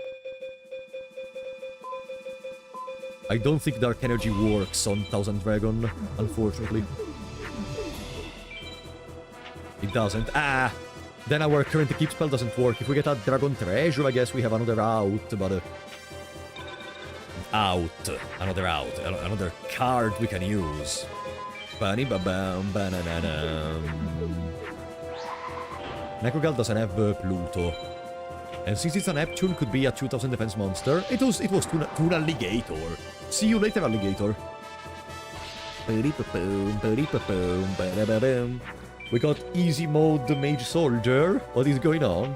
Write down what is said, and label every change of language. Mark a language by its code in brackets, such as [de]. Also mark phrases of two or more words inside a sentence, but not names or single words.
[en] I don't think Dark Energy works on 1000 Dragon, unfortunately. It doesn't. Ah! Then our current Equip spell doesn't work. If we get a Dragon Treasure, I guess we have another out, but... Another out. Another card we can use. Ba-ni-ba-bam, ba-na-na-nam. Necrogal doesn't have Pluto. And since it's a Neptune, could be a 2000 defense monster. It was to an Alligator. See you later, Alligator. We got easy mode Mage Soldier. What is going on?